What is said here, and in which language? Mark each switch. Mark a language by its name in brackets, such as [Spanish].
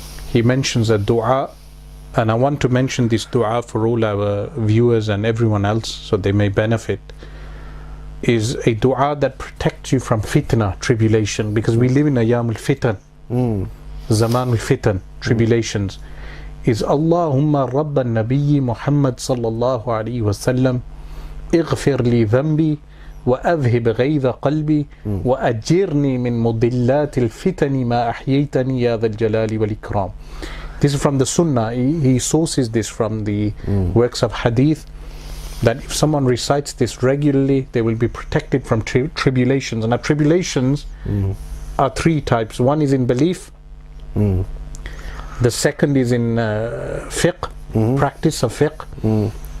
[English] he mentions a dua, and I want to mention this dua for all our viewers and everyone else so they may benefit, is a dua that protects you from fitna, tribulation, because we live in [Arabic] ayyam al-fitan, zaman al-fitan, [English] tribulations, is [Arabic] Allahumma rabban nabiyyi Muhammad [English] sallallahu alayhi wa sallam [Arabic] اغفر لي ذنبي وأذهب غيظ قلبي وأجرني من مضلات الفتن ما أحييتني يا ذا الجلال والإكرام. [English] This is from the Sunnah. He sources this from the works of Hadith, that if someone recites this regularly, they will be protected from tribulations. And our tribulations are three types. One is in belief. The second is in fiqh, practice of fiqh.